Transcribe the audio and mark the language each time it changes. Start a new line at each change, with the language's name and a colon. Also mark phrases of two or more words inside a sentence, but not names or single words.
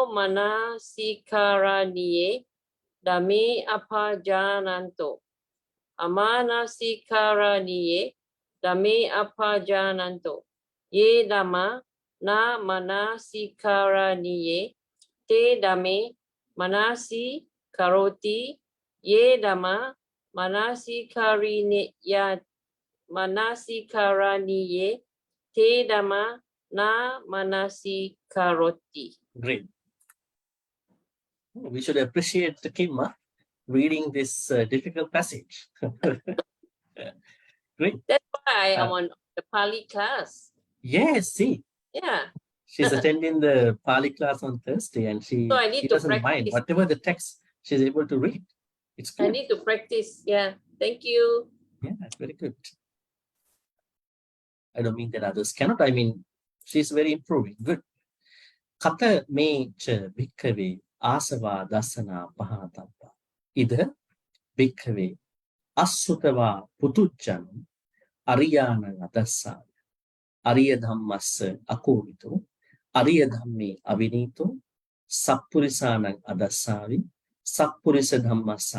Pali: manasikaraniye dame apajananto amanasikaraniye dame apajananto ye dama na manasikaraniye te dame manasi karoti ye dama manasikaraniye te dama na manasikaroti.
English: Great. We should appreciate the Kim reading this difficult passage. Great. That's why I'm on the Pali class. Yes, see. Yeah. She's attending the Pali class on Thursday, and she So I need to doesn't mind practice. whatever the text she's able to read. It's I good. need to practice. Yeah. Thank you. Yeah, that's very good. I don't mean that others cannot. I mean, she's very improving.
Pali: Good. Kata me cha bhikkhave āsavā dasana pahatappa. Ida bhikkhave asutava putujjanam ariyana adassa ariya dhammassa akovito ariya dhamme avinito sappurisanang adassavi sappurisa dhammassa